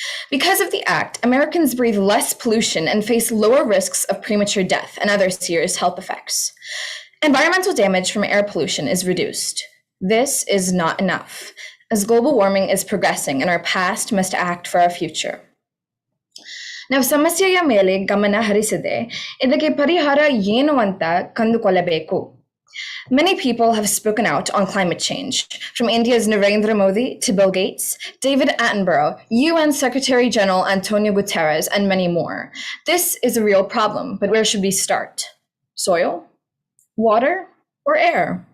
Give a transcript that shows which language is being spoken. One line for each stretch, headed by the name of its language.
English: Because of the act, Americans breathe less pollution and face lower risks of premature death and other serious health effects. Environmental damage from air pollution is reduced. This is not enough, as global warming is progressing and our past must act for our future.
Kannada: ನಾವು ಸಮಸ್ಯೆಯ ಮೇಲೆ ಗಮನ ಹರಿಸದೆ ಇದಕ್ಕೆ ಪರಿಹಾರ ಏನು ಅಂತ ಕಂಡುಕೊಳ್ಳಬೇಕು.
English: Many people have spoken out on climate change, from India's Narendra Modi to Bill Gates, David Attenborough, UN Secretary General Antonio Guterres, and many more. This is a real problem, but where should we start? Soil? Water? Or air?